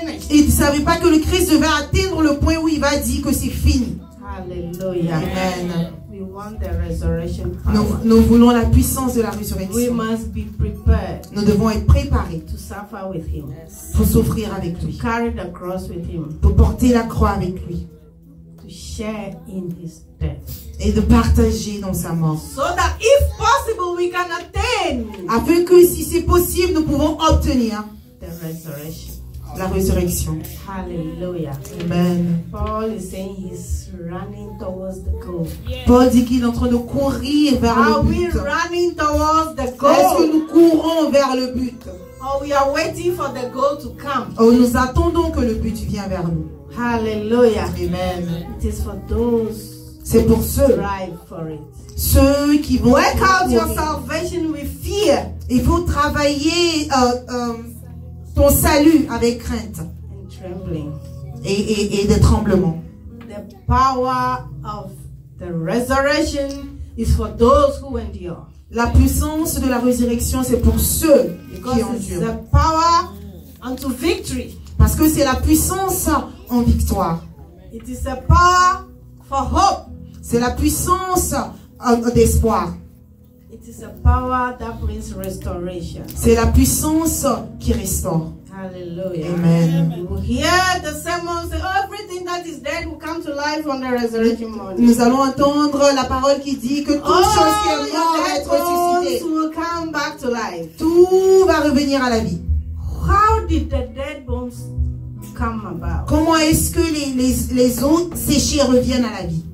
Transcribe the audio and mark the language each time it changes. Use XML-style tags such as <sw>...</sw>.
<fr>Il ne savait pas que le Christ devait atteindre le point où il va dire que c'est fini.</fr> <en>Hallelujah. Amen. We want the resurrection power.</en> <fr>Nous voulons la puissance de la résurrection.</fr> <en>We must be prepared.</en> <fr>Nous devons être préparés</fr> <en>to suffer with him.</en> <fr>Pour souffrir avec lui.</fr> <en>To carry the cross with him.</en> <fr>Pour porter la croix avec lui.</fr> <en>To share in his death.</en> <fr>Et de partager dans sa mort.</fr> <en>So that if possible we can attain.</en> <fr>Afin que si c'est possible nous pouvons obtenir</fr> <en>the resurrection.</en> <fr>La résurrection.</fr> <en>Hallelujah. Amen. Paul is saying he's running towards the goal.</en> <fr>Paul dit qu'il est en train de courir vers le but.</fr> <en>Are we running towards the goal?</en> <fr>Est-ce que nous courons vers le but?</fr> <en>Or Or we are waiting for the goal to come.</en> <fr>Ou nous attendons que le but vienne vers nous.</fr> <en>Hallelujah. Amen. It is for those</en> <fr>C'est pour ceux, ceux qui vont</fr> <en>work out your salvation with fear.</en> <fr>Il faut travailler ton salut avec crainte</fr> <en>And trembling.</en> <fr>Et de tremblement.</fr> <en>The power of the resurrection is for those who endure.</en> <fr>La puissance de la résurrection, c'est pour ceux qui endurent.</fr> <en>The power unto victory.</en> <fr>Parce que c'est la puissance en victoire.</fr> <en>It is a power for hope.</en> <fr>C'est la puissance d'espoir.</fr> <en>It is a power that brings restoration.</en> <fr>C'est la puissance qui restaure.</fr> <en>Hallelujah. Amen. You will hear the sermon say, oh, everything that is dead will come to life on the resurrection morning.</en> <fr>Nous allons entendre la parole qui dit que toute chose qui est morte va être ressuscitée.</fr> <en>Will come back to life.</en> <fr>Tout va revenir à la vie.</fr> <en>How did the dead bones come about?</en> <fr>Comment est-ce que les os séchés reviennent à la vie?</fr>